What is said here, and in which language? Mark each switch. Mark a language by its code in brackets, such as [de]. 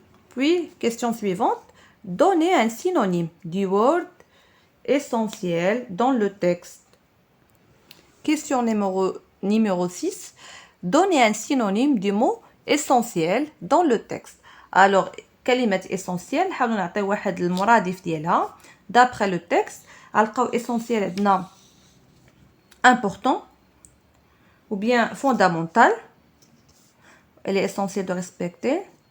[fr] Puis, question suivante. Donnez un synonyme du word essentiel dans le texte. Question numéro 6. Donnez un synonyme du mot essentiel dans le texte. Alors, [ar] كلمة essentiel نحاولوا نعطيو واحد المرادف ديالها. [fr] D'après le texte, [ar] نلقاو [fr] essentiel [ar] عندنا [fr] important ou bien fondamental. Elle est essentielle de respecter.